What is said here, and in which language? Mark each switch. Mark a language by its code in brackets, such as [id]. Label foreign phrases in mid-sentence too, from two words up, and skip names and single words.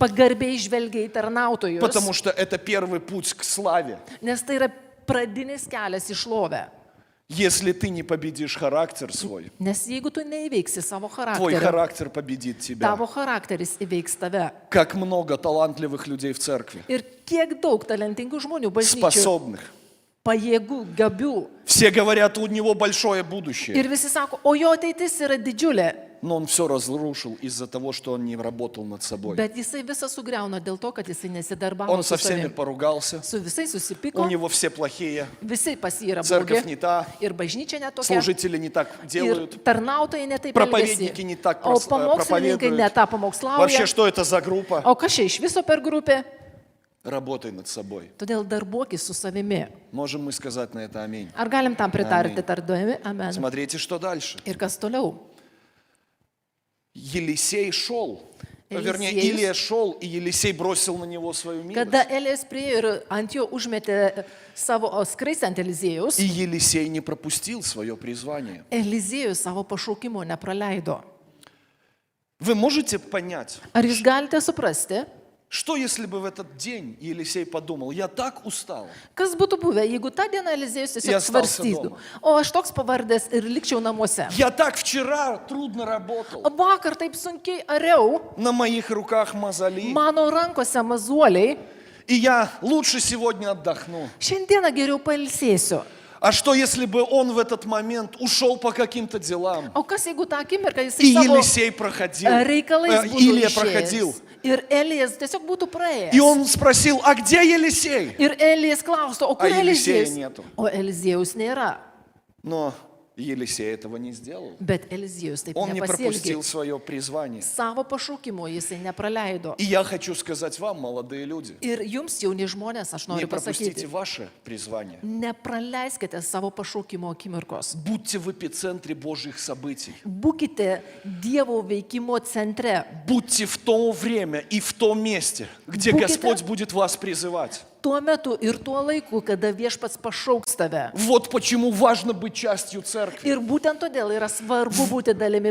[lt] pagarbiai žvelgia į tarnautojus, [ru] потому что это первый путь к славе. [lt] nes tai yra pradinis kelias į šlovę. [ru] Если ты не победишь характер свой, [lt] Nes jeigu tu neįveiksi savo [ru] твой [lt] charakterio, [ru] характер победит тебя. [lt] tavo charakteris įveiks tave. [ru] Как много талантливых людей в церкви, [lt] Ir kiek daug talentingų žmonių bažnyčių, [ru] способных. [lt] pajėgų, gabių. [ru] Все говорят, у него большое будущее, [lt] Ir visi sako, o jo ateitis yra didžiulė, [ru] но он все разрушил из-за того, что он не работал над собой. [lt] bet jisai visą sugriauna dėl to, kad jisai nesidarbavo [ru] Он [lt] su [ru] со всеми [lt] savimi. [ru] поругался, [lt] Su visais [ru] у [lt] susipiko, [ru] него все плохие, [lt] visi pas jį yra [ru] церковь не [lt] blogi. [ru] та, [lt] Ir bažnyčia netokia. [ru] служители не так [lt] Ir [ru] делают, [lt] tarnautojai netaip [ru] проповедники не [lt] elgiasi. [ru] так [lt] O pamokslininkai [ru] проповедуют. [lt] netą [ru] Вообще, [lt] pamokslauja. [ru] что это за группа? [lt] O kas čia iš viso per grupę? [ru] Работай над собой. [lt] Todėl darbuokis su savimi. [ru] Можем мы сказать на это аминь. [lt] Ar galim tam pritarti Amen. tardami? Amen. [ru] Смотрите, что дальше. [lt] Ir kas toliau? [ru] Елисей шел, вернее, Елисеus. Илия шел, и Елисей бросил на него свою милость. [lt] Kada Elijas priėjo ir ant jo užmetė savo skraistę ant Eliziejus, [ru] И Елисей не пропустил свое призвание. [lt] Eliziejus savo pašaukimo nepraleido. [ru] Вы можете понять, [lt] Ar jūs galite suprasti, [ru] что если бы в этот день Елисей подумал, я так устал, [lt] kas būtų buvę, jeigu tą dieną Eliziejus Jie tiesiog [ru] остался [lt] svarstytų, [ru] дома. [lt] o aš toks pavardęs ir likčiau namuose. [ru] я так вчера трудно работал, [lt] O vakar taip sunkiai ariau, [ru] на моих руках мозоли, [lt] mano rankose mazuoliai, [ru] и я лучше сегодня отдохну. [lt] šiandieną geriau pailsėsiu. [ru] А что если бы он в этот момент ушел по каким-то делам, [lt] O kas jeigu tą akimirką [ru] и [lt] jisai savo [ru] Елисей проходил, [lt] reikalais būtų [ru] Илия проходил, [lt] išėjęs ir Elijas tiesiog būtų praėjęs. [ru] и он спросил, а где Елисей? [lt] Ir Elijas klaustų, o kur [ru] Елисея [lt] Elizieus? [ru] нету. [lt] O Eliziejaus nėra. [ru] Но Елисей этого не сделал. [lt] Bet Elizieus taip [ru] Он не пропустил [lt] nepasielgė. [ru] свое призвание. [lt] Savo pašaukimo jisai nepraleido. [ru] И я хочу сказать вам, молодые люди, [lt] Ir jums, jauni žmonės, aš [ru] не [lt] noriu [ru] пропустите [lt] pasakyti, [ru] ваше призвание. [lt] nepraleiskite savo pašaukimo akimirkos. [ru] Будьте в эпицентре Божьих событий. [lt] Būkite Dievo veikimo centre. [ru] Будьте в то время и в том месте, где Будьте- Господь будет вас призывать. [lt] Tuo metu ir tuo laiku, kada viešpats pašauks tave. [ru] Вот почему важно быть частью церкви. [lt] Ir būtent todėl yra svarbu būti dalimi